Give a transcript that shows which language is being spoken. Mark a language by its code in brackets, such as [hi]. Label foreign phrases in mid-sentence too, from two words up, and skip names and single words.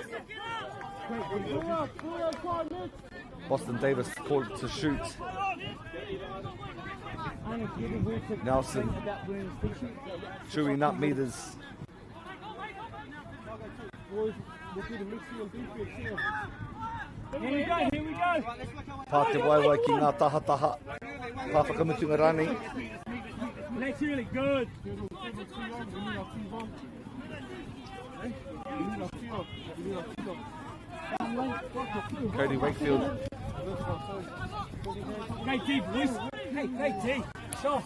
[en] Boston Davis called to shoot. Nelson chewing up meters. Here we go. [mi] Pā te waiwai ki ngā tahataha. Pā whakamutunga rani. [en] That's really good. Cody Wakefield. Great D, boys. Hey, great D. Shot.